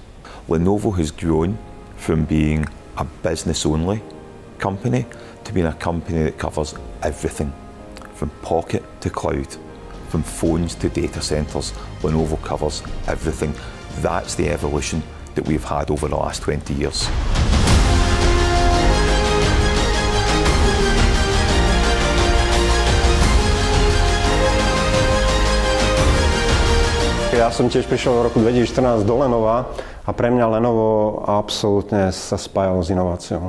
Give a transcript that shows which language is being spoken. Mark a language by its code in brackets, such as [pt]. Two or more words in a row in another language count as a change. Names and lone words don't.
[en] Lenovo has grown from being a business-only company to being a company that covers everything, from pocket to cloud, from phones to data centres. Lenovo covers everything. That's the evolution that we've had over the last 20 years. [sk] Ja som tiež prišiel v roku 2014 do Lenova a pre mňa Lenovo absolútne sa spájalo s inováciou.